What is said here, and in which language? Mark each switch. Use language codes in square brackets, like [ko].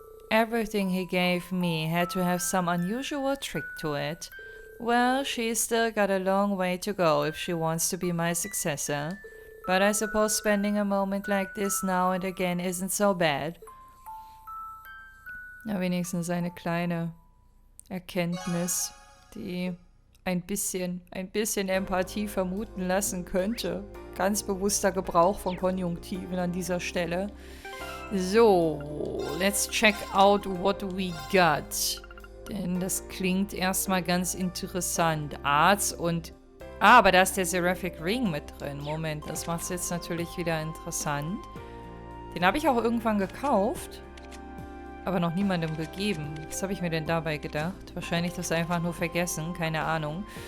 [en] Everything he gave me had to have some unusual trick to it. Well, she's still got a long way to go if she wants to be my successor. But I suppose spending a moment like this now and again isn't so bad. [de] Na, wenigstens eine kleine Erkenntnis, die ein bisschen Empathie vermuten lassen könnte. Ganz bewusster Gebrauch von Konjunktiven an dieser Stelle. [en] So, let's check out what we got. [de] Denn das klingt erstmal ganz interessant. Arts und... aber da ist der Seraphic Ring mit drin. Moment, das macht es jetzt natürlich wieder interessant. Den habe ich auch irgendwann gekauft. Aber noch niemandem gegeben. Was habe ich mir denn dabei gedacht? Wahrscheinlich das einfach nur vergessen. Keine Ahnung.